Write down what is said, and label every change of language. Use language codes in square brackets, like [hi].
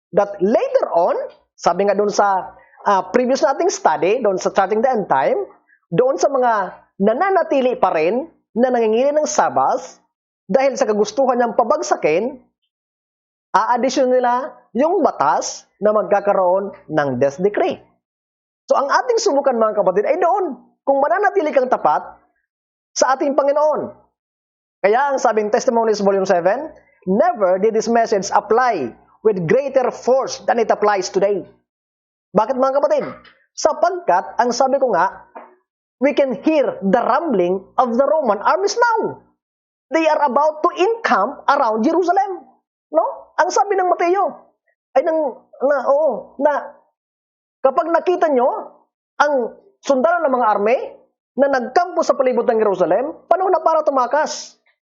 [en] That later on, [tl] sabi nga doon sa previous nating study, doon sa Charting the End Time, doon sa mga nananatili pa rin na nangingilin ng Sabbath, dahil sa kagustuhan niyang pabagsakin, a-addition nila yung batas na magkakaroon ng death decree. So, ang ating subukan mga kapatid ay doon, kung mananatili kang tapat sa ating Panginoon. Kaya ang sabing [en] Testimonies Volume 7, never did this message apply with greater force than it applies today. [tl] Bakit mga kapatid? Sapagkat, ang sabi ko nga, [en] we can hear the rumbling of the Roman armies now. They are about to encamp around Jerusalem. No? [tl] Ang sabi ng Mateo ay na kapag nakita nyo ang sundalo ng mga army na nagkampo sa palibot ng Jerusalem, panahon na para tumakas.